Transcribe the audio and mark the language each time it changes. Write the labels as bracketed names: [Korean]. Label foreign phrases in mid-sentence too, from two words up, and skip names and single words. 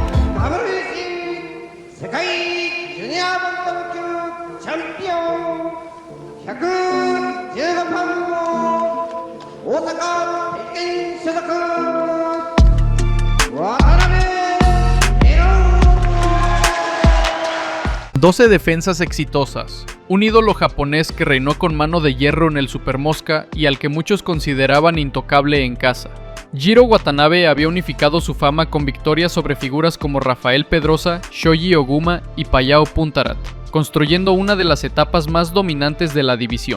[Japanese] WBC 世界ジュニアバンタム級チャンピオン115パウンド大阪鉄拳所属渡辺エロン。 [Spanish] 12 defensas exitosas, un ídolo japonés que reinó con mano de hierro en el Super Mosca y al que muchos consideraban intocable en casa. Jiro Watanabe había unificado su fama con victorias sobre figuras como Rafael Pedrosa, Shoji Oguma y Payao Puntarat, construyendo una de las etapas más dominantes de la división.